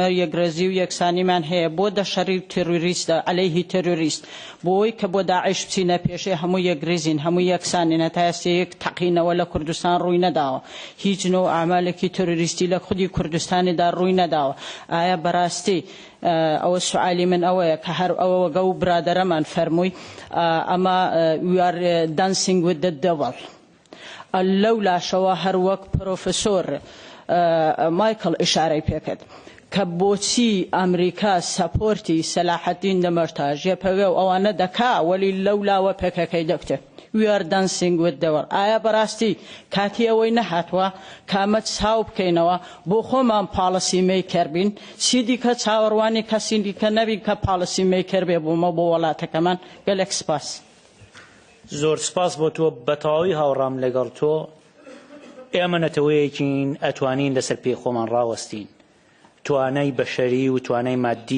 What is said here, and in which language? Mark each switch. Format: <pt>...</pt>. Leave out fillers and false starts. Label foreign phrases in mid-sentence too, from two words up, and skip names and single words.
<ckb>یەکڕێزی و یەکسانیمان هەیە بۆ دەشەری تێروریستە عەلەیهی تێروریست بۆی کە بۆ داعش بچینە پێشێ هەموو یەکڕێزین هەموو یەکسانین هەتا ئێستا یەک تەقینەوە لە کوردستان ڕووی نەداوە هیچ نوع ئامالێکی تێروریستی لە خودی کوردستانیدا ڕووی نەداوە ئایا بەڕاستی ئەوە سوالی من ئەوەیە کە هەر ئەوە گەو برادەرەمان فەرمووی ئەمە</ckb> <en>we are dancing with the devil</en> <ckb>لەو لاشەوە هەر وەک پرۆفسۆر مایکل ئشارەی پێکرد کە بۆچی ئەمریکا سەپۆرتی سەلاحەدین دەمەرتاژ یەپەوێ و ئەوانە دەکا وەلی لەو لاوە پێکەکەی دەکتێت</ckb> <en>we are dancing with the devil</en> <ckb>ئایا بەڕاستی کاتی ئەوەی نەهاتوە کامە چاو بکەینەوە بۆ خۆمان</ckb> <en>policy maker</en> <ckb>بین چیدی کە چاوەڕوانی کەسی دیکە نەبین کە</ckb> <en>policy maker</en> <ckb>بێ بۆمە بۆ وڵاتەکەمان گەلێک سپاس زۆر سپاس بۆ تۆ بەتەواوی هاوڕام لەگەڵ تۆ ئێمە نەتەوەیەکین ئەتوانین لەسەر پێی خۆمان ڕاوەستین توانای بەشەری و توانای مادی</ckb>